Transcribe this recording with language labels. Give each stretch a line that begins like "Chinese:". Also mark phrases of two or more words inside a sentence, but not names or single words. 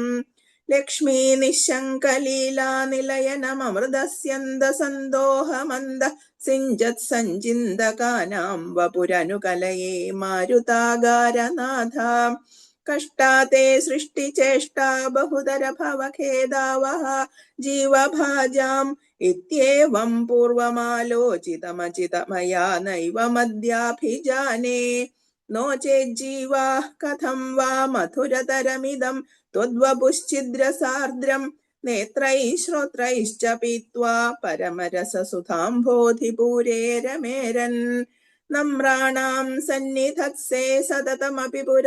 Sanskrit: ലക്ഷ്മീ നിശങ്കലീലാനിലയനമൃതസ്യന്ദസന്തോഹമന്ദ സിഞ്ചത് സഞ്ചിന്തകാനാം വപുരനുകലയേ മാരുതാകാരനാഥ. കഷ്ടാതേ സൃഷ്ടിചേഷ്ടാ ബഹുതര ഭവഖേദാവഹ ജീവഭാജാം ഇത്യേവം പൂർവമാലോചിതമചിതമയാ നൈവ മദ്യാഭിജാനേ. नो चेज्जीवाः कथं वा मधुरतरमिदं त्वद्वपुश्चिद्रसार्द्रं नेत्रैः श्रोत्रैश्च पीत्वा परमरससुधाम्भोधिपूरे रमेरन् नम्राणां सन्निधत्से सततमपि